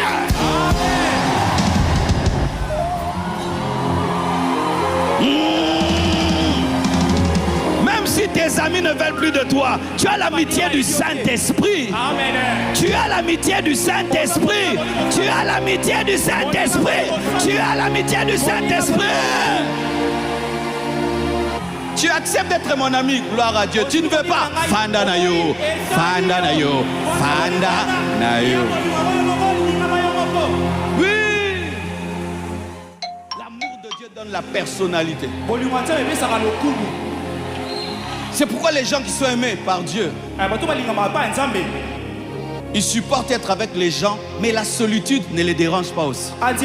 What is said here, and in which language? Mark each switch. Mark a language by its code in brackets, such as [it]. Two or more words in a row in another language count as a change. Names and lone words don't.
[fr] Même si tes amis ne veulent plus de toi, tu as l'amitié du Saint-Esprit. Tu as l'amitié du Saint-Esprit. Tu as l'amitié du Saint-Esprit. Tu as l'amitié du Saint-Esprit. Tu acceptes d'être mon ami, gloire à Dieu. Tu ne veux pas. Fanda nayo, fanda nayo, fanda nayo. Oui. L'amour de Dieu donne la personnalité. C'est pourquoi les gens qui sont aimés par Dieu, ils supportent être avec les gens, mais la solitude ne les dérange pas aussi.